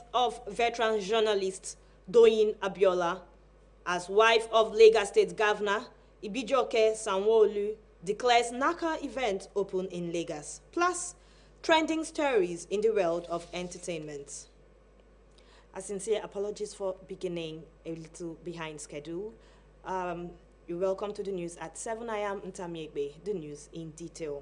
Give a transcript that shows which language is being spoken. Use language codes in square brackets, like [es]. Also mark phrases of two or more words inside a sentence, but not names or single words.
[en] of veteran journalist Doyin Abiola, as wife of Lagos State Governor Ibijoke Sanwo-Olu declares NACA event open in Lagos, plus trending stories in the world of entertainment. A sincere apologies for beginning a little behind schedule. You're welcome to the news at 7 a.m. Ntamiegbe, the news in detail.